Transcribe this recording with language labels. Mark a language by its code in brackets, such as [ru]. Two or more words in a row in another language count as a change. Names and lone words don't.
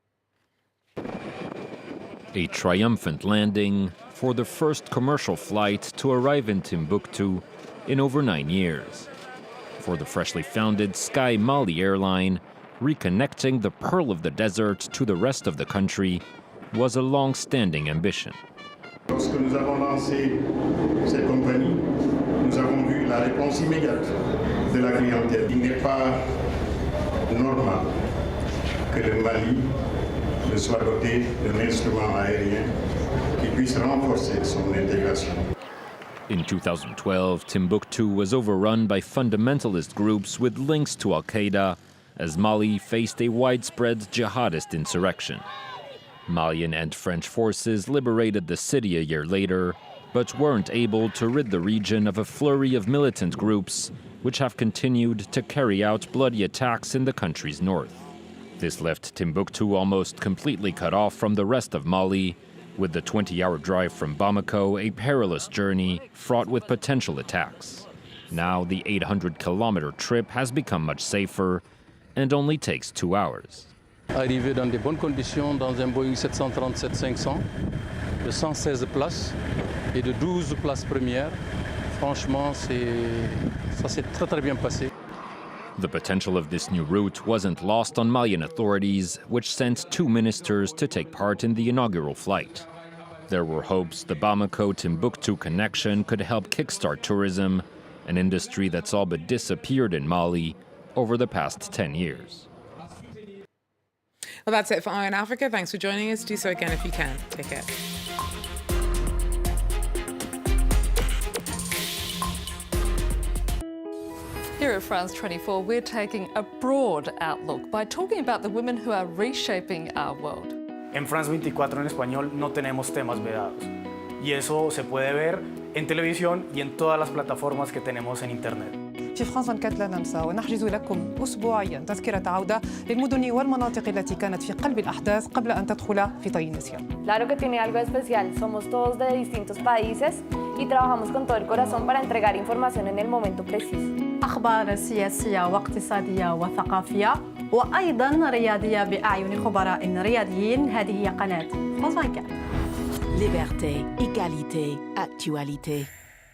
[en] A triumphant landing for the first commercial flight to arrive in Timbuktu in over 9 years. For the freshly founded Sky Mali airline, reconnecting the pearl of the desert to the rest of the country was a long-standing ambition. [fr] Lorsque nous avons lancé cette compagnie, nous avons vu la réponse immédiate de la clientèle. Il n'est pas normal que le Mali ne soit doté d'un instrument aérien qui puisse renforcer son intégration. [en] In 2012, Timbuktu was overrun by fundamentalist groups with links to Al-Qaeda as Mali faced a widespread jihadist insurrection. Malian and French forces liberated the city a year later, but weren't able to rid the region of a flurry of militant groups which have continued to carry out bloody attacks in the country's north. This left Timbuktu almost completely cut off from the rest of Mali, with the 20-hour drive from Bamako a perilous journey fraught with potential attacks. Now the 800-kilometer trip has become much safer and only takes 2 hours. [fr] Arrivé dans de bonnes conditions dans un Boeing 737-500 de 116 places et de 12 places premières. Franchement, ça s'est très très bien passé. [en] The potential of this new route wasn't lost on Malian authorities, which sent 2 ministers to take part in the inaugural flight. There were hopes the Bamako-Timbuktu connection could help kickstart tourism, an industry that's all but disappeared in Mali over the past 10 years. Well, that's it for Eye on Africa. Thanks for joining us. Do so again if you can. Take care. Here at France 24, we're taking a broad outlook by talking about the women who are reshaping our world. [es] En France 24 en español no tenemos temas vedados. Y eso se puede ver en televisión y en todas las plataformas que tenemos en Internet. [ar] في فرنسا 24 لا ننسى ونحجز لكم أسبوعياً تذكرة عودة للمدن والمناطق التي كانت في قلب الأحداث قبل أن تدخل في طي النسيان. [es] Claro que tiene algo especial. Somos todos de distintos países y trabajamos con todo el corazón para entregar información en el momento preciso. [ar] أخبار سياسية واقتصادية وثقافية وأيضاً رياضية بأعين خبراء رياضيين. هذه هي قناة France 24. [fr] Liberté, égalité, actualité.